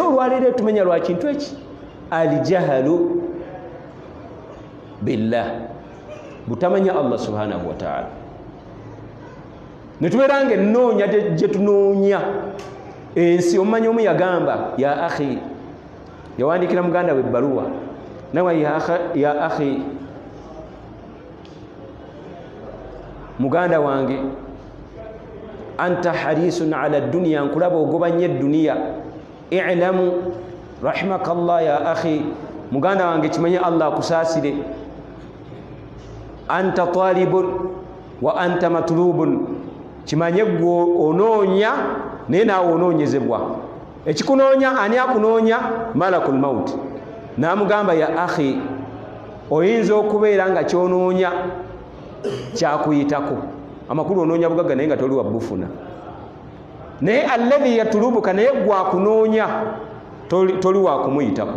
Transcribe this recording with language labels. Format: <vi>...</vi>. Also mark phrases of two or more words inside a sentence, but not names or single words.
<lg>olwaleero tumenya lwa kintu eki</lg> <ar>الجهل بالله</ar> <lg>butamanya</lg> <ar>الله سبحانه وتعالى</ar> <lg>netubeera nga ennoonya gye tunoonya ensi omumanyi omu yagamba</lg> <ar>يا أخي</ar> <lg>yawandiikira muganda we ebbaluwa nawe</lg> <ar>يا أخي</ar> <lg>muganda wange</lg> <ar>أنت حريص على دنيا</ar> <lg>nkulaba ogobanye edduniya</lg> <ar>اعلم رحمك الله يا أخي</ar> <lg>muganda wange kimanye Allah akusaasire</lg> <ar>أنت طالب وأنت مطلوب</ar> <lg>kimanye gwe onoonya naye naawe onoonyezebwa ekikunoonya ani akunoonya</lg> <ar>ملك الموت</ar> <lg>naamugamba</lg> <ar>يا أخي</ar> <lg>oyinza okubeera nga kyonoonya kyakuyitako amakulu onoonya bugagga naye nga toli wabufuna naye</lg> <ar>الذي يطلبك</ar> <lg>naye gwakunoonya toli wakumuyitako</lg>